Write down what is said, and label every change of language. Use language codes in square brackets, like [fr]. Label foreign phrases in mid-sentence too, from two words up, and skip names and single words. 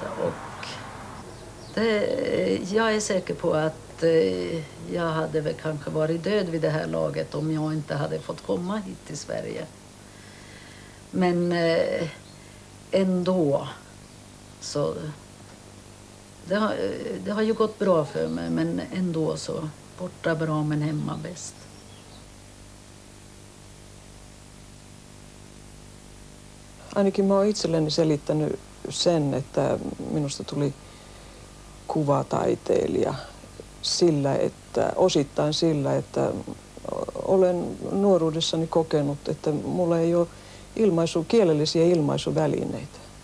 [sv] Och jag är säker på att jag hade väl kanske varit död vid det här laget om jag inte hade fått komma hit till Sverige. Men ändå så det har ju gått bra för mig, men ändå så borta bra men hemma bäst. [fi] Ainakin mä oon itselleni selittänyt sen, että minusta tuli kuvataiteilija osittain sillä, että olen nuoruudessani kokenut, että mulla ei ole kielellisiä ilmaisuvälineitä.